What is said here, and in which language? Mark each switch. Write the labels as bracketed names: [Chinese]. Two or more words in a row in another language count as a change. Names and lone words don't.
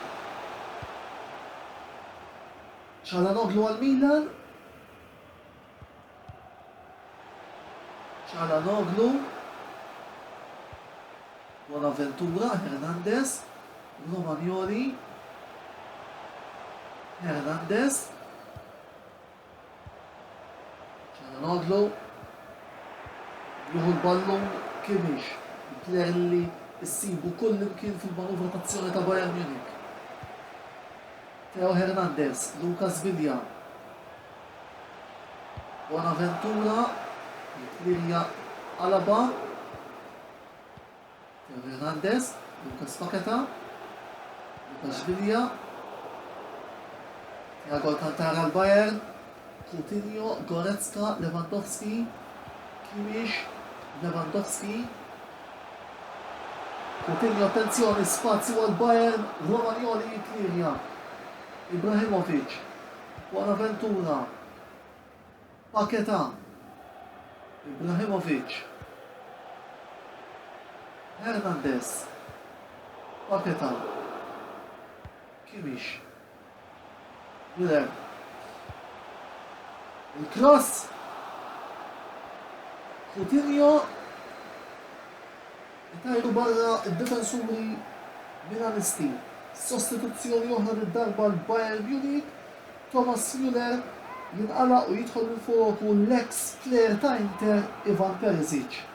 [Maltese] Çalhanoğlu għal Milan, Çalhanoğlu, Bonaventura, Hernandez, Romagnoli, Hernandez, Çalhanoğlu, juhu l-ballon Kimmich, il-plejer li issibu kull imkien fil-manuvra tazzjoni ta' Bayern Munich. Theo Hernandez, Lucas Villa, Bonaventura, il-plirja Alaba, Theo Hernandez, Lucas Paqueta, Lucas Villa, Thiago Alcantara al-Bayern, Coutinho, Goretzka, Lewandowski, Kimmich, Lewandowski, Coutinho, attenzjoni, spazju għal-Bayern, Romagnoli jiklirja, Ibrahimovic, Bonaventura, Paqueta, Ibrahimovic, Hernandez, Paqueta, Kimmich, Müller, il-cross, Coutinho, tajru barra id-defensuri Milanisti. Sostituzzjoni oħra id-darba l-Bayern Munich, Thomas Müller jinqala u jidħol minn fuq l-ex player ta' Inter Ivan Perisic.